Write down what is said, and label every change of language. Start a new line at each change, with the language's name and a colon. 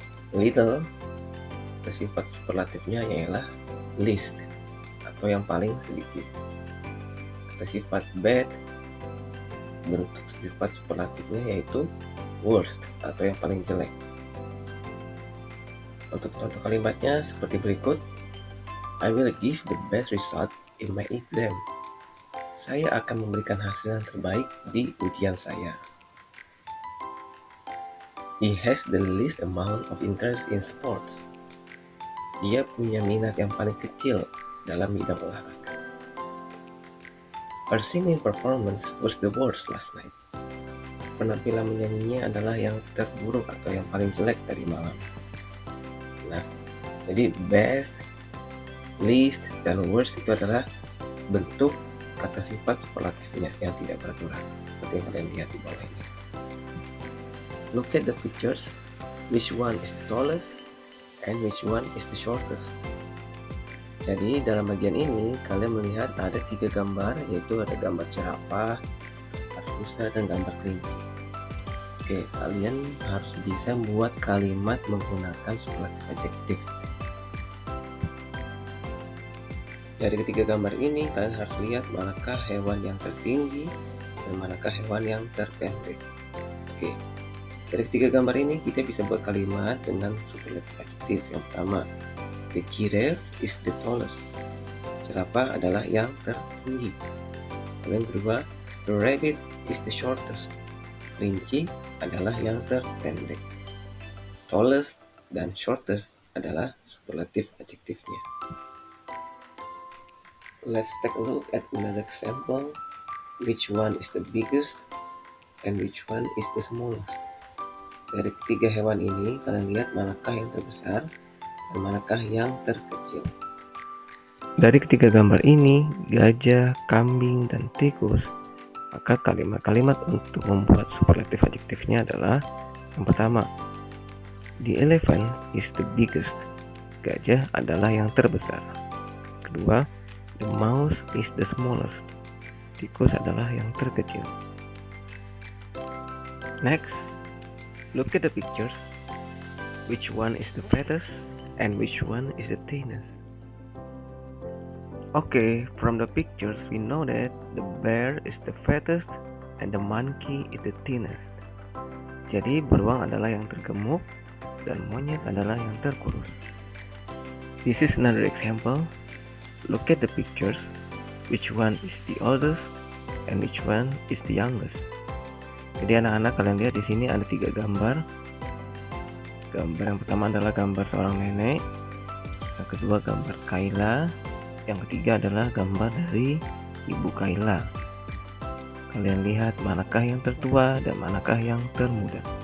Indonesian: Little, kata sifat superlatifnya ialah least atau yang paling sedikit. Kata sifat bad, bentuk sifat superlatifnya yaitu worst atau yang paling jelek. Untuk contoh kalimatnya seperti berikut.
English: I will give the best result in my exam.
Indonesian: Saya akan memberikan hasil yang terbaik di ujian saya.
English: He has the least amount of interest in sports.
Indonesian: Dia punya minat yang paling kecil dalam bidang olahraga.
English: Her singing performance was the worst last night.
Indonesian: Penampilan menyanyinya adalah yang terburuk atau yang paling jelek tadi malam. Nah, jadi best, least, dan worst itu adalah bentuk kata sifat superlatifnya yang tidak beraturan, seperti yang kalian lihat di bawah ini.
English: Look at the pictures. Which one is the tallest and which one is the shortest?
Indonesian: Jadi dalam bagian ini kalian melihat ada 3 gambar, yaitu ada gambar jerapah, ada rusa, dan gambar kelinci. Oke, kalian harus bisa membuat kalimat menggunakan superlatif adjektif. Dari ketiga gambar ini kalian harus lihat manakah hewan yang tertinggi dan manakah hewan yang terpendek. Oke, dari ketiga gambar ini kita bisa buat kalimat dengan superlatif adjektif. Yang pertama,
English: the giraffe is the tallest.
Indonesian: Jerapah adalah yang tertinggi. Yang kedua,
English: the rabbit is the shortest.
Indonesian: Kelinci adalah yang terpendek. Tallest dan shortest adalah superlatif adjektifnya.
English: Let's take a look at another example. Which one is the biggest and which one is the smallest?
Indonesian: Dari ketiga hewan ini, kalian lihat manakah yang terbesar dan manakah yang terkecil. Dari ketiga gambar ini, gajah, kambing, dan tikus, maka kalimat-kalimat untuk membuat superlatif adjektifnya adalah yang pertama,
English: the elephant is the biggest.
Indonesian: Gajah adalah yang terbesar. Kedua,
English: the mouse is the smallest.
Indonesian: Tikus adalah yang terkecil.
English: Next, look at the pictures. Which one is the fattest and which one is the thinnest? Okay, from the pictures we know that the bear is the fattest and the monkey is the thinnest.
Indonesian: Jadi beruang adalah yang tergemuk dan monyet adalah yang terkurus.
English: This is another example. Look at the pictures. Which one is the oldest and which one is the youngest?
Indonesian: Jadi anak-anak, kalian lihat di sini ada 3 gambar. Gambar yang pertama adalah gambar seorang nenek. Yang kedua gambar Kayla. Yang ketiga adalah gambar dari Ibu Kayla. Kalian lihat manakah yang tertua dan manakah yang termuda.